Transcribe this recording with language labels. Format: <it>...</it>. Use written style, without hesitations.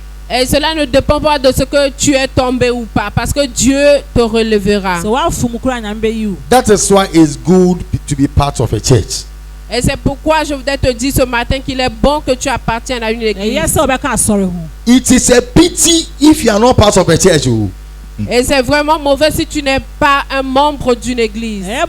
<fr>Et cela ne dépend pas de ce que tu es tombé ou pas, parce que Dieu te relèvera.</fr> <en>That is why it's good to be part of a church.</en> <fr>Et c'est pourquoi je voudrais te dire ce matin qu'il est bon que tu appartiennes à une église.</fr> <en>It is a pity if you are not part of a church.</en> <fr>Et c'est vraiment mauvais si tu n'es pas un membre d'une église.</fr>